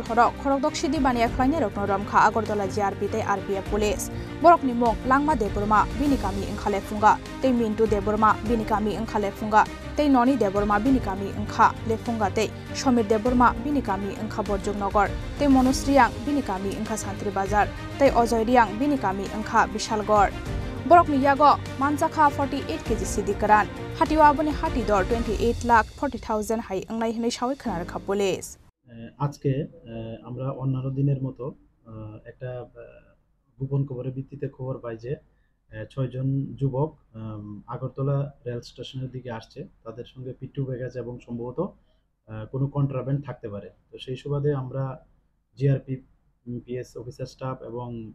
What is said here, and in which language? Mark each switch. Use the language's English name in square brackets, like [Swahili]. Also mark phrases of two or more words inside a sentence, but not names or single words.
[Kok Borok] horo khorok dokshidi bania khlaini roknorom kha Agartala GRP tei RPF police borokni mung Langma Deborma binikami ingkhale funga tei Mintu Deborma binikami ingkhale funga tei Noni Deborma binikami ingkha lefunga tei Somir Deborma binikami ingkha Borjognagar tei Monosriang binikami ingkha Santri Bazar tei Ojoy Riang binikami ingkha Bishalgor Borokni yago manjaka 48 kg sidikaran hatiwa aboni hati dor 28,40,000 hai angnai hinai shawi khana rakha police [Bangla] আজকে আমরা অন্যান্য দিনের মতো একটা গোপন খবরের ভিত্তিতে খবর পাই যে 6 জন যুবক আগরতলা রেল স্টেশনের দিকে আসছে তাদের সঙ্গে পিট্টু ব্যাগেজ এবং সম্ভবত কোনো কন্ট্রাব্যান্ড থাকতে পারে তো সেই সুবাদে আমরা জিআরপি পিএস [English] officer staff [Bangla] এবং